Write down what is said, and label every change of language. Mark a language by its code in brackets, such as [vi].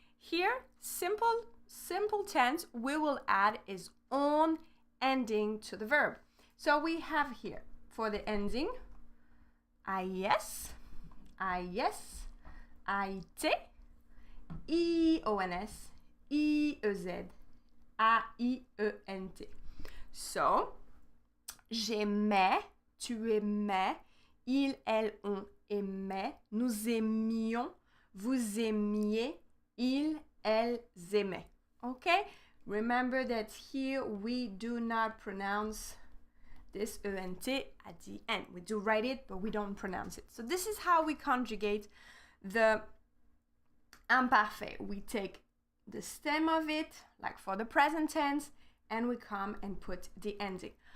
[en] Here, simple tense, we will add its own ending to the verb. So we have here, for the ending, IS, IS, IT, IONS, IEZ, AIENT. [fr] So, j'aimais, tu aimais, il, elle, on aimait, nous aimions, vous aimiez, ils, elles aimaient. [en] Okay? Remember that here we do not pronounce this ENT at the end. We do write it, but we don't pronounce it. So this is how we conjugate the imparfait. We take the stem of it, like for the present tense, and we come and put the ending.